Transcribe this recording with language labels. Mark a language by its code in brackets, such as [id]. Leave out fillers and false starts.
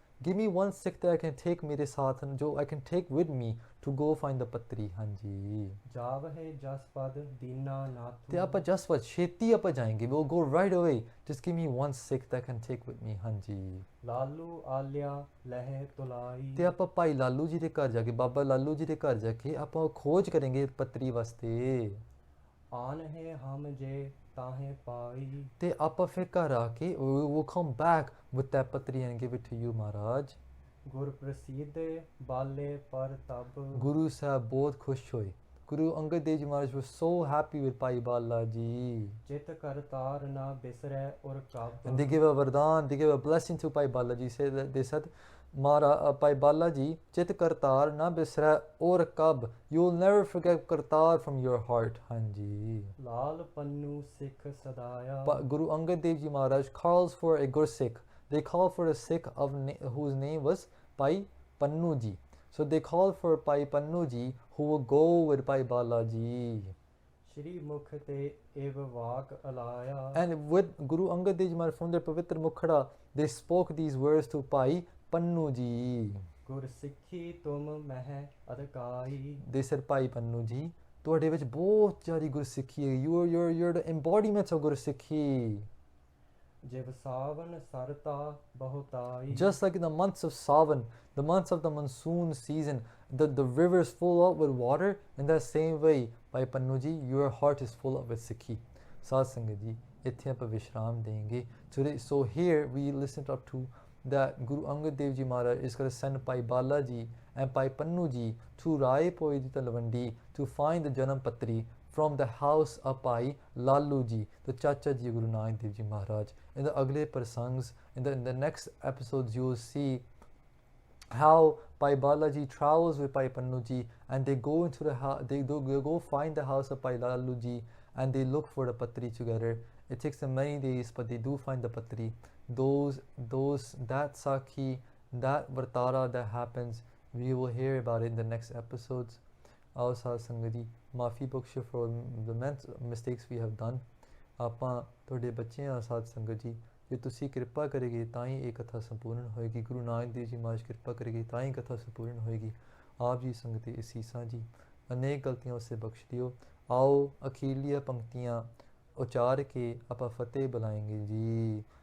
[en] Give me one Sikh that I can take [pa] ਮੇਰੇ ਸਾਥ, ਜੋ [en] I can take with me to go find the patri, ਹਾਂਜੀ. [pa] ਜਾਵਹਿ ਜਸ ਪਦ ਦੀਨਾ ਤੇ ਨਾਥੂ ਆਪਾਂ ਜਸਵਤ ਛੇਤੀ ਆਪਾਂ ਜਾਏਂਗੇ. [en] We'll go right away. Just give me one Sikh that I can take with me, ਹਾਂਜੀ. [pa] ਲਾਲੂ ਆਲਿਆ ਲਹਿ ਤੁਲਾਈ ਤੇ ਆਪਾਂ ਭਾਈ ਲਾਲੂ ਜੀ ਦੇ ਘਰ ਜਾ ਕੇ, ਬਾਬਾ ਲਾਲੂ ਜੀ ਦੇ ਘਰ ਜਾ ਕੇ ਆਪਾਂ ਖੋਜ ਕਰਾਂਗੇ ਪਤਰੀ ਵਾਸਤੇ. ਆਨ ਹੈ ਹਮ ਜੇ ਤਾਹੇ ਪਾਈ ਤੇ ਆਪਾਂ ਫਿਰ ਘਰ ਆ ਕੇ [en] we will come back with that patri and give it to you, Maharaj. [pa] ਗੁਰ ਪ੍ਰਸੀਦ ਬਾਲੇ ਪਰ ਤਬ Guru Sahib ਬਹੁਤ ਖੁਸ਼ ਹੋਏ. [en] Guru Angad Dev Ji Maharaj was so happy with Pai Bala Ji. ਚਿਤ ਕਰਤਾਰ ਨਾ ਬਿਸਰੈ ਔਰ ਕਬ And they give a vardhan, they give a blessing to Pai Bala Ji. They said, Pai Bala Ji, [pa] Chit Kartar na bisra or kab. [en] You will never forget Kartar from your heart, Hanji. [pa] Lal Pannu Sikh ਸਦਾਇਆ [en] But Guru Angad Dev Ji Maharaj calls for a Gursikh. They call for a Sikh whose name was Pai Pannu Ji. So they call for Pai Pannu Ji, who will go with Pai Bala Ji. [pa] ਸ਼੍ਰੀ ਮੁਖ ਤੇ ਏਵ ਵਾਕ ਅਲਾਇਆ [en] And with Guru Angad Dev Ji Maharaj from their Pavitra Mukhara, they spoke these words to Pai Pannu Ji. [pa] ਗੁਰ ਸਿੱਖੀ ਤੁਮ ਮਹਿ ਅਧਿਕਾਈ [en] They said, [pa] Pai Pannu Ji, ਤੁਹਾਡੇ ਵਿੱਚ ਬਹੁਤ ਜ਼ਿਆਦਾ ਗੁਰਸਿੱਖੀ ਹੈ. [en] You're the embodiment of Gursikhi. [pa] ਜਿਵ Sawan ਸਰਤਾ ਬਹੁਤਾਈ [en] Just like in the months of Savan, the months of the monsoon season, the rivers full up with water. In that same way, Pai Pannu Ji, your heart is full up with Sikhi. [pa] Saad Sangat Ji, ਇੱਥੇ ਆਪਾਂ ਵਿਸ਼ਰਾਮ ਦੇਂਗੇ. [en] Today, so here we listened up to that Guru Angad Dev Ji Maharaj is going to send Pai Bala Ji and Pai Pannu Ji to Rai Poi di Talwandi to find the Janam Patri from the house of Pai Lalu Ji, the Chacha Ji Guru Nanak Dev Ji Maharaj. In the [pa] Agle Prasangs, [en] in the next episodes, you will see how Pai Balaji travels with Pai Pannu Ji, and they go into the house. They go find the house of Pai Lalu Ji, and they look for the patri together. It takes them many days, but they do find the patri. That sakhi, that vartara that happens, we will hear about it in the next episodes. Aao Saad Sangat Ji, [pa] maafi baksho [en] for the mistakes we have done. [pa] ਆਪਾਂ ਤੁਹਾਡੇ ਬੱਚੇ ਆ ਸਾਧ ਸੰਗਤ ਜੀ. ਜੇ ਤੁਸੀਂ ਕਿਰਪਾ ਕਰੋਗੇ ਤਾਂ ਹੀ ਇਹ ਕਥਾ ਸੰਪੂਰਨ ਹੋਏਗੀ. ਗੁਰੂ ਨਾਨਕ ਦੇਵ ਜੀ ਮਹਾਰਾਜ ਕਿਰਪਾ ਕਰੇਗੀ ਤਾਂ ਹੀ ਕਥਾ ਸੰਪੂਰਨ ਹੋਏਗੀ. ਆਪ ਜੀ ਸੰਗਤ ਦੇ ਅਸੀਸਾਂ ਜੀ, ਅਨੇਕ ਗਲਤੀਆਂ ਉਸੇ ਬਖਸ਼ ਦਿਓ. ਆਓ ਅਖੀਰਲੀਆਂ ਪੰਕਤੀਆਂ ਉਚਾਰ ਕੇ ਆਪਾਂ ਫਤਿਹ ਬੁਲਾਏਂਗੇ ਜੀ.